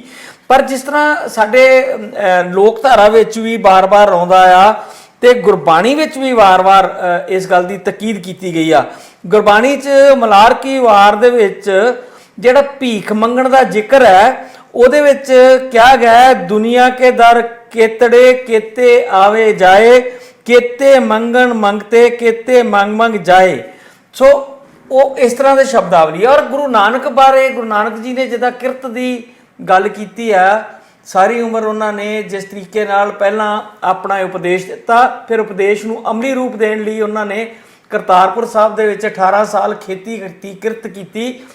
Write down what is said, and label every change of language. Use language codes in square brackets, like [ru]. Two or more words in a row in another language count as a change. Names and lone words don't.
[pa] ਪਰ ਜਿਸ ਤਰ੍ਹਾਂ ਸਾਡੇ ਲੋਕ ਧਾਰਾ ਵਿੱਚ ਵੀ ਬਾਰ-ਬਾਰ ਆਉਂਦਾ ਆ ਤੇ ਗੁਰਬਾਣੀ ਵਿੱਚ ਵੀ ਵਾਰ-ਵਾਰ ਇਸ ਗੱਲ ਦੀ ਤਾਕੀਦ ਕੀਤੀ ਗਈ ਆ। ਗੁਰਬਾਣੀ 'ਚ ਮਲਾਰ ਕੀ ਵਾਰ ਦੇ ਵਿੱਚ ਜਿਹੜਾ ਭੀਖ ਮੰਗਣ ਦਾ ਜ਼ਿਕਰ ਹੈ ਉਹਦੇ ਵਿੱਚ ਕਿਹਾ ਗਿਆ ਹੈ, ਦੁਨੀਆ ਕੇ ਦਰ ਕੇਤੜੇ ਕੇਤੇ ਆਵੇ ਜਾਏ, ਕੇਤੇ ਮੰਗਨ ਮੰਗਤੇ ਕੇਤੇ ਮੰਗ ਮੰਗ ਜਾਏ। सो ਉਹ ਇਸ ਤਰ੍ਹਾਂ ਦੇ ਸ਼ਬਦਾਵਲੀ ਹੈ। ਔਰ ਗੁਰੂ ਨਾਨਕ ਬਾਰੇ ਗੁਰੂ ਨਾਨਕ ਜੀ ਨੇ ਜਿੱਦਾਂ ਕਿਰਤ ਦੀ ਗੱਲ ਕੀਤੀ ਆ, ਸਾਰੀ ਉਮਰ ਉਹਨਾਂ ਨੇ ਜਿਸ ਤਰੀਕੇ ਨਾਲ ਪਹਿਲਾਂ ਆਪਣਾ ਉਪਦੇਸ਼ ਦਿੱਤਾ, ਫਿਰ ਉਪਦੇਸ਼ ਨੂੰ ਅਮਲੀ ਰੂਪ ਦੇਣ ਲਈ ਉਹਨਾਂ ਨੇ ਕਰਤਾਰਪੁਰ ਸਾਹਿਬ ਦੇ ਵਿੱਚ 18 ਸਾਲ ਖੇਤੀ ਕੀਤੀ, ਕਿਰਤ ਕੀਤੀ।